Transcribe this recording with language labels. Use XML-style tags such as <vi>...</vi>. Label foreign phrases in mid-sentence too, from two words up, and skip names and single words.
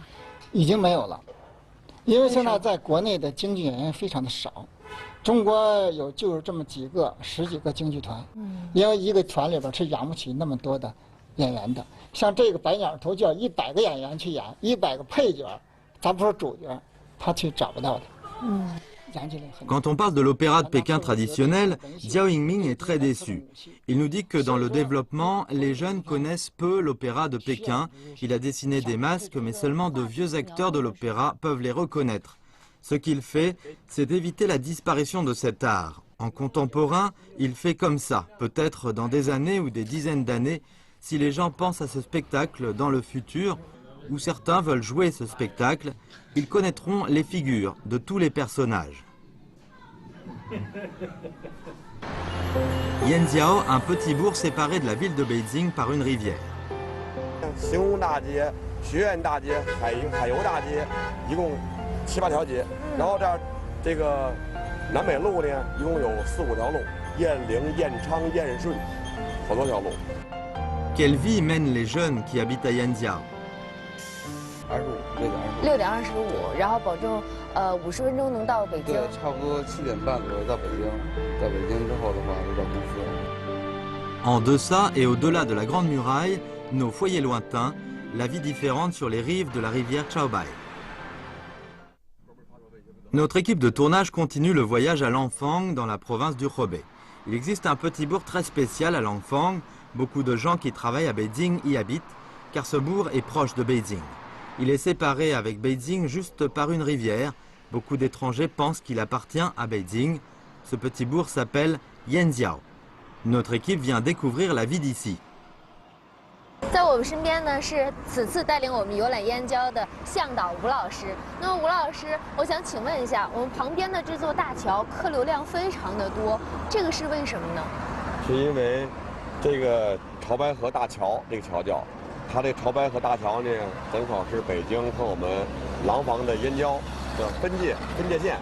<zh>已经没有了，因为现在在国内的京剧演员非常的少。中国就是这么10几个京剧团，因为一个团里边是养不起那么多的演员的。像这个白鸟图就要100个演员去演，100个配角，咱不说主角，他去找不到的。</zh> <fr>Quand on parle de l'opéra de Pékin traditionnel, Jiao Yingming est très déçu. Il nous dit que dans le développement, les jeunes connaissent peu l'opéra de Pékin. Il a dessiné des masques, mais seulement de vieux acteurs de l'opéra peuvent les reconnaître. Ce qu'il fait, c'est d'éviter la disparition de cet art. En contemporain, il fait comme ça. Peut-être dans des années ou des dizaines d'années, si les gens pensent à ce spectacle dans le futur, où certains veulent jouer ce spectacle, ils connaîtront les figures de tous les personnages. Yanjiao, un petit bourg séparé de la ville de Beijing par une rivière.</fr> <zh>7、8条街，然后这个南北路呢，一共有4、5条路，雁翎、雁昌、雁顺，好多条路。</zh> <fr>Quelle vie mènent les jeunes qui habitent à Yanjiao?</fr> <zh>6 点25，然后保证50分钟能到北京。对，差不多7点半左右到北京。到北京之后的话，就到公司。</zh> <fr>En deçà et au-delà de la Grande Muraille, nos foyers lointains, la vie différente sur les rives de la rivière Chaobai. Notre équipe de tournage continue le voyage à Langfang, dans la province du Hebei. Il existe un petit bourg très spécial à Langfang. Beaucoup de gens qui travaillent à Beijing y habitent, car ce bourg est proche de Beijing. Il est séparé avec Beijing juste par une rivière. Beaucoup d'étrangers pensent qu'il appartient à Beijing. Ce petit bourg s'appelle Yanjiao. Notre équipe vient découvrir la vie d'ici.</fr> <zh>在我们身边呢是此次带领我们游览燕郊的向导吴老师。那么吴老师，我想请问一下，我们旁边的这座大桥客流量非常的多，这个是为什么呢？是因为这个潮白河大桥，这个桥叫它这潮白河大桥呢，正好是北京和我们廊坊的燕郊的分界线。</zh>